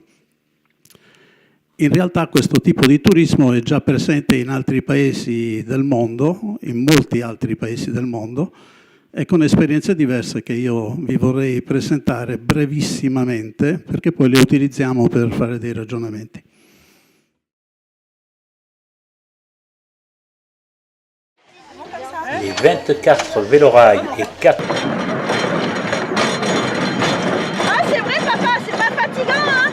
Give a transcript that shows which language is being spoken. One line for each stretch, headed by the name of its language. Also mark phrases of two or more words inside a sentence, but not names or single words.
Italian: In realtà questo tipo di turismo è già presente in altri paesi del mondo, in molti altri paesi del mondo, e con esperienze diverse che io vi vorrei presentare brevissimamente, perché poi le utilizziamo per fare dei ragionamenti.
French: Les 24 vélorails et 4... Ah, c'est vrai, papa, c'est pas fatigant, hein?